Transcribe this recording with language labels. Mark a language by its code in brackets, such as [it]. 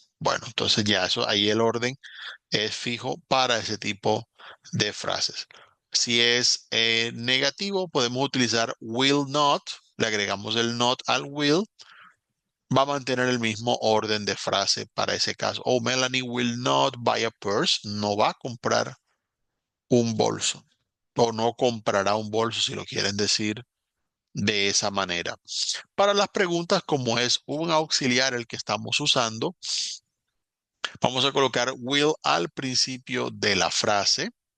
[es] Bueno, entonces ya eso, ahí el orden es fijo para ese tipo de frases. Si es negativo, podemos utilizar will not. Le agregamos el not al will, va a mantener el mismo orden de frase para ese caso. [en] Oh, Melanie will not buy a purse. [es] No va a comprar un bolso. O no comprará un bolso, si lo quieren decir de esa manera. Para las preguntas, como es un auxiliar el que estamos usando, vamos a colocar will al principio de la frase.